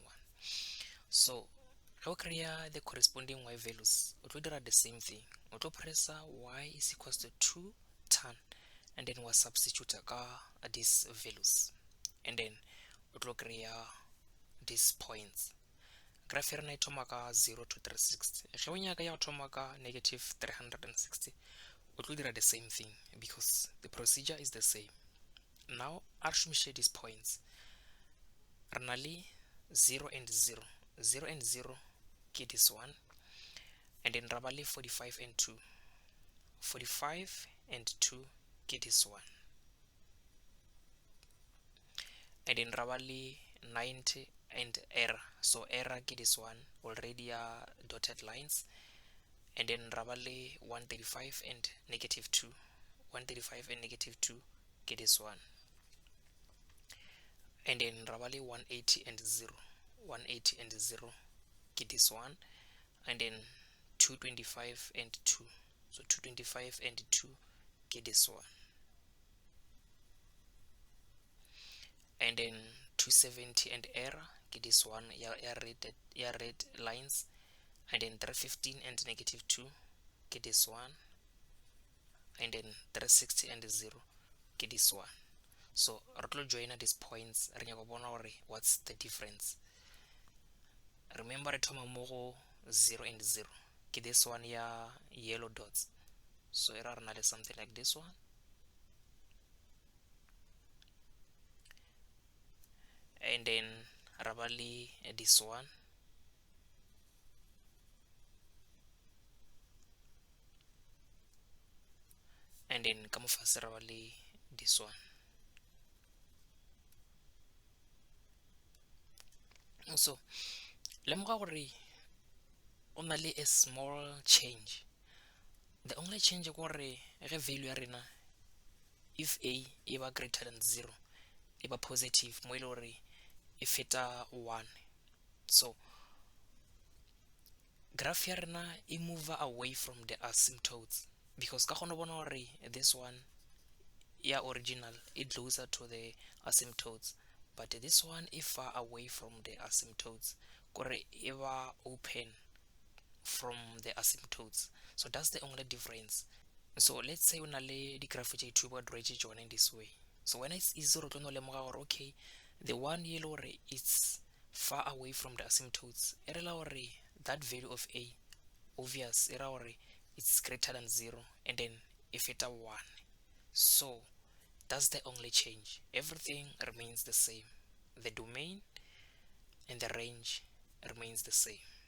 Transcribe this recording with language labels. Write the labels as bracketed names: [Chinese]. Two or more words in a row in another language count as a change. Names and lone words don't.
[English] So we create the corresponding y values. We do the same thing. We press y is equals to 2 tan, and then we substitute these values, and then we create these points. [Northern Sotho] graph ya rena e thoma ka 0 to 360. Ge o nyaka ya go thoma ka negative 360, o tlo dira [English] the same thing because the procedure is the same. [Northern Sotho] Now a re šomiše [English] these points, [Northern Sotho] re na le 0 and 0. [English] 0 and 0 ke this one, and then [Northern Sotho] ra ba le [English] 45 and 2. 45 and 2 ke this one, and then [Northern Sotho] ra ba le [English] 90 and error. So error ke this one, already dotted lines, and then [Northern Sotho] ra ba le [English] 135 and negative 2. 135 and negative 2 ke this one, and then [Northern Sotho] ra ba le [English] 180 and 0. 180 and 0 ke this one, and then 225 and 2. So 225 and 2 ke this one, and then 270 and error ke this one, ya red lines, and then 315 and negative 2 ke this one, and then 360 and 0 ke this one. [Northern Sotho] So re tlo joina [English] these points, [Northern Sotho] re nyaka bona gore [English] what's the difference. Remember [Northern Sotho] re thoma mo go [English] 0 and 0 ke this one ya yellow dots, so [Northern Sotho] era re na le [English] something like this one, and then [Northern Sotho] ra ba le [English] this one, and then [Northern Sotho] ka mo fase ra ba le [English] this one. [Northern Sotho] So lemoga gore o na le [English] a small change. The only change [Northern Sotho] gore ge value ya rena if a e ba [English] greater than 0 [Northern Sotho] e ba positive mo e le gore e feta 1. [English] So graph [Northern Sotho] ya rena e [English] move away from the asymptotes, because [Northern Sotho] ka gone bona gore [English] this one ya original it closer to the asymptotes, but this one is far away from the asymptotes, [Northern Sotho] kore e ba [English] open from the asymptotes. So that's the only difference. So let's say [Northern Sotho] o na le di-graph tše two ba diraetše tšone [English] in this way. So when it's easy [Northern Sotho] re tlo no lemoga gore [English] okay, the one [Northern Sotho] ye le gore [English] it's far away from the asymptotes, [Northern Sotho] e rela gore [English] that value of a obvious, [Northern Sotho] e ra gore [English] it's greater than 0 and then [Northern Sotho] e feta [English] 1. So that's the only change. Everything remains the same. The domain and the range remains the same.